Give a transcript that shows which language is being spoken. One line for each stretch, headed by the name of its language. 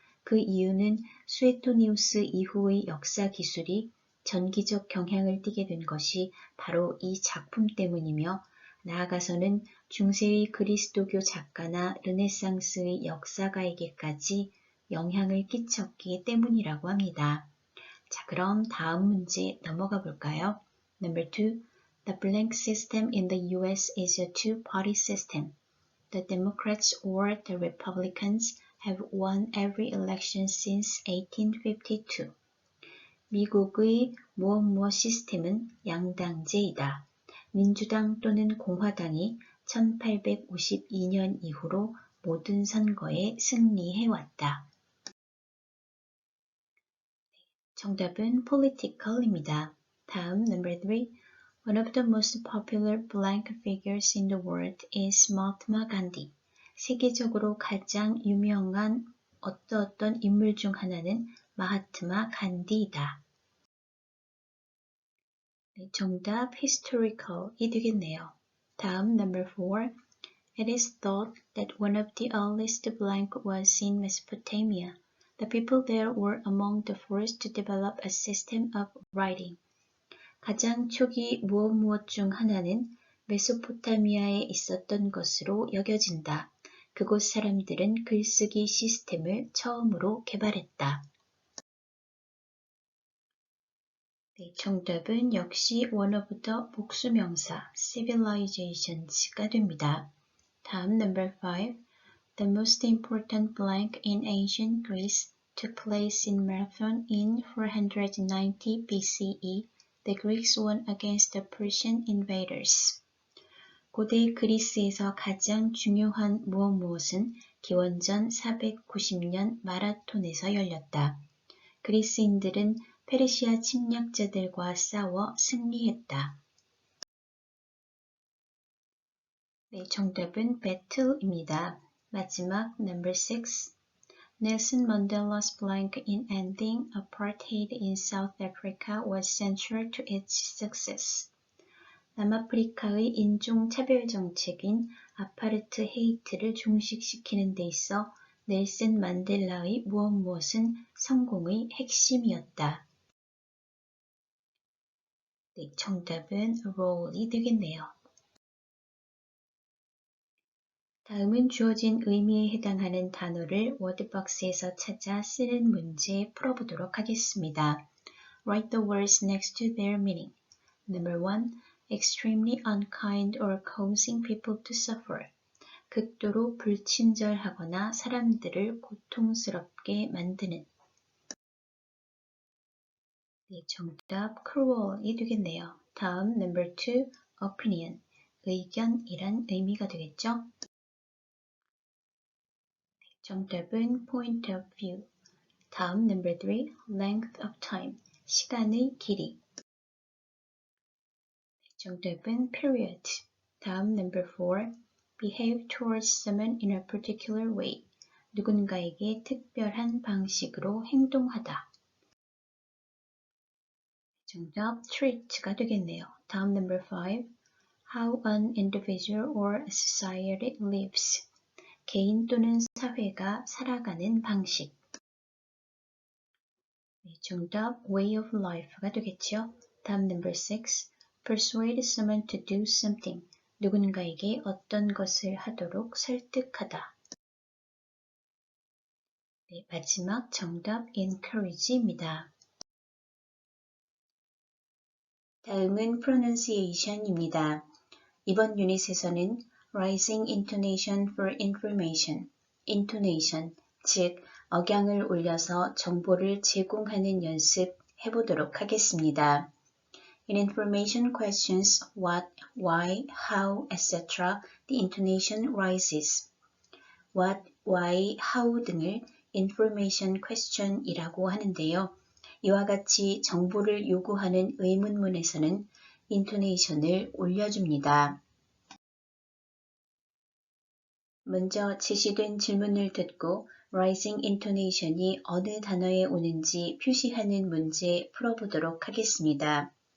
Korean: 그 이유는 수에토니우스 이후의 역사 기술이 전기적 경향을 띠게 된 것이 바로 이 작품 때문이며 나아가서는 중세의 그리스도교 작가나 르네상스의 역사가에게까지 영향을 끼쳤기 때문이라고 합니다. 자, 그럼 다음 문제 넘어가 볼까요?
English: Number 2. The blank system in the US is a two-party system. The Democrats or the Republicans have won every election since 1852.
Korean: 미국의 무엇 시스템은 양당제이다. 민주당 또는 공화당이 1852년 이후로 모든 선거에 승리해왔다. 정답은 political입니다. 다음 number 3.
English: One of the most popular blank figures in the world is Mahatma Gandhi.
Korean: 세계적으로 가장 유명한 어떤 인물 중 하나는 마하트마 간디이다. 네, 정답 historical이 되겠네요. 다음 number 4.
English: It is thought that one of the earliest blank was in Mesopotamia. The people there were among the first to develop a system of writing.
Korean: 가장 초기 무엇 중 하나는 메소포타미아에 있었던 것으로 여겨진다. 그곳 사람들은 글쓰기 시스템을 처음으로 개발했다. 네, 정답은 역시
English: one of the
Korean: 복수명사 civilizations가 됩니다. 다음 number 5.
English: The most important blank in ancient Greece took place in Marathon in 490 BCE. The Greeks won against the Persian invaders.
Korean: 고대 그리스에서 가장 중요한 무엇은 기원전 490년 마라톤에서 열렸다. 그리스인들은 페르시아 침략자들과 싸워 승리했다. 네, 정답은 battle입니다. 마지막 number 6.
English: Nelson Mandela's blank in ending apartheid in South Africa was central to its success.
Korean: 남아프리카의 인종차별 정책인 아파르트헤이트를 종식시키는 데 있어 넬슨 만델라의 무엇은 성공의 핵심이었다. 네, 정답은 role이 되겠네요. 다음은 주어진 의미에 해당하는 단어를 워드박스에서 찾아 쓰는 문제 풀어보도록 하겠습니다.
English: Write the words next to their meaning. Number 1. Extremely unkind or causing people to suffer.
Korean: 극도로 불친절하거나 사람들을 고통스럽게 만드는. 네, 정답 cruel이 되겠네요. 다음
English: number 2, opinion.
Korean: 의견이란 의미가 되겠죠? 정답은 point of view. 다음
English: number 3, length of time.
Korean: 시간의 길이. 정답은 period. 다음
English: number 4, behave towards someone in a particular way.
Korean: 누군가에게 특별한 방식으로 행동하다. 정답 treat가 되겠네요. 다음
English: number 5, how an individual or a society lives.
Korean: 개인 또는 사회가 살아가는 방식. 네, 정답 way of life가 되겠죠. 다음
English: number 6, persuade someone to do something.
Korean: 누군가에게 어떤 것을 하도록 설득하다. 네, 마지막 정답 encourage입니다. 다음은 pronunciation입니다. 이번 유닛에서는
English: rising intonation for information, intonation,
Korean: 즉 억양을 올려서 정보를 제공하는 연습 해보도록 하겠습니다.
English: In information questions, what, why, how, etc., the intonation rises. What, why, how
Korean: 등을 information question이라고 하는데요. 이와 같이 정보를 요구하는 의문문에서는 인토네이션을 올려줍니다. 먼저 제시된 질문을 듣고 rising intonation이 어느 단어에 오는지 표시하는 문제 풀어보도록 하겠습니다.